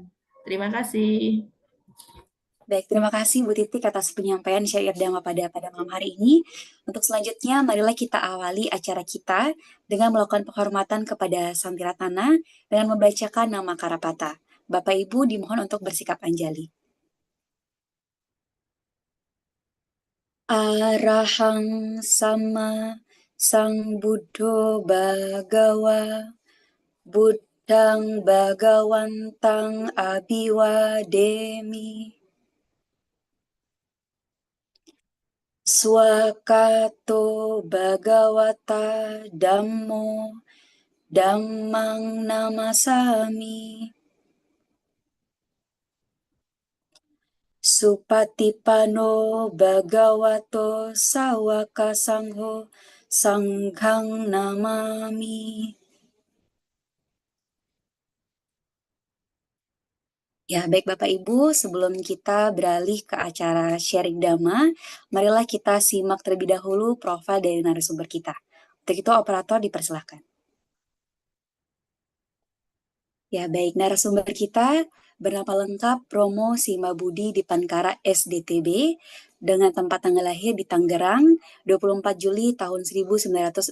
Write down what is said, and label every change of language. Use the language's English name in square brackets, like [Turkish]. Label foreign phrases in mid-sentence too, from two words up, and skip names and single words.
[Indonesian] Terima kasih. Baik, terima kasih Bu Titik atas penyampaian syair Dhammapada pada malam hari ini. Untuk selanjutnya, marilah kita awali acara kita dengan melakukan penghormatan kepada Sampiratana dengan membacakan nama Karapata. Bapak Ibu dimohon untuk bersikap anjali. [Pali] Arahang sama sang Buddho Bhagawa Buddhang Bhagawantang Abhiwademi Swakato Bhagawata Dhammo Dhammang Namasami Supatipano Bhagavato Sawaka Sangho Sanghang Namami. [Indonesian] Ya, baik Bapak Ibu, sebelum kita beralih ke acara sharing Dhamma, marilah kita simak terlebih dahulu profil dari narasumber kita. Untuk itu operator dipersilahkan. Ya, baik narasumber kita bernama lengkap Romo Simabudi Dipankara SDTB dengan tempat tanggal lahir di Tangerang 24 Juli tahun 1968.